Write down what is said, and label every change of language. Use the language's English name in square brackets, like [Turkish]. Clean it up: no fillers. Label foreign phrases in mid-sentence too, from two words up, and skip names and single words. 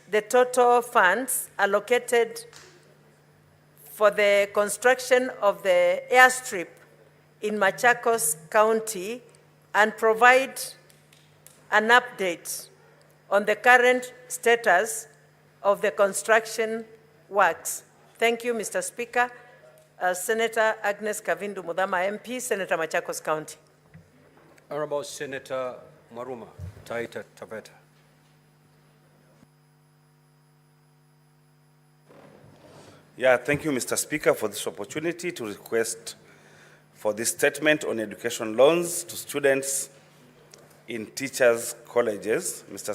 [English] the total funds allocated for the construction of the airstrip in Machakos County and provide an update on the current status of the construction works. Thank you, Mr. Speaker. Senator Agnes Kavindu Mudhama, MP, Senator Machakos County. Honorable Senator Maruma, Taita Taveta. Yeah, thank you, Mr. Speaker, for this opportunity to request for this statement on education loans to students in teachers' colleges. Mr.